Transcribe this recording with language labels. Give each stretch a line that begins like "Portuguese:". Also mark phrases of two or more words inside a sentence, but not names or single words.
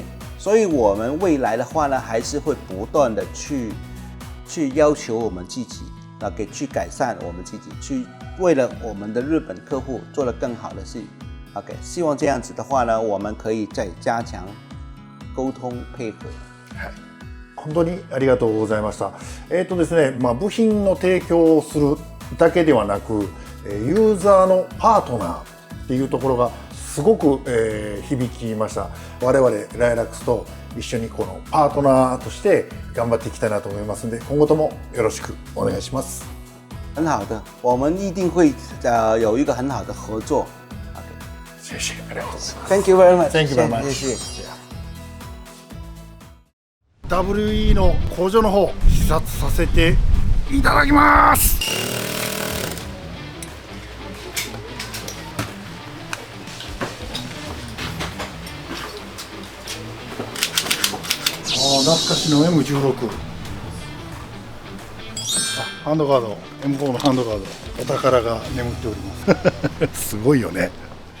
Chinese: 所以我们未来的话呢，还是会不断的去要求我们自己。OK， 去改善我们自己，去为了我们的日本客户做了更好的事。OK， 希望这样子的话呢，我们可以再加强沟通配合。
Japanese: はい、本当にありがとうございました。ですね、部品の提供をするだけではなく、ユーザーのパートナーっていうところがすごく、響きました。我々ライラックスと一緒にこのパートナーとして頑張っていきたいなと思いますので、今後ともよろしくお願いします。
Chinese: 很好的，我们一定会有一个很好的合作。谢谢，
Japanese: ありがとうございます。
English: Thank you very much. Thank you very much.
Chinese: 谢谢。
Japanese: WE の工場の方視察させていただきます。懐かしの M16、ハンドガード、M4 のハンドガード、お宝が眠っておりますすごいよね。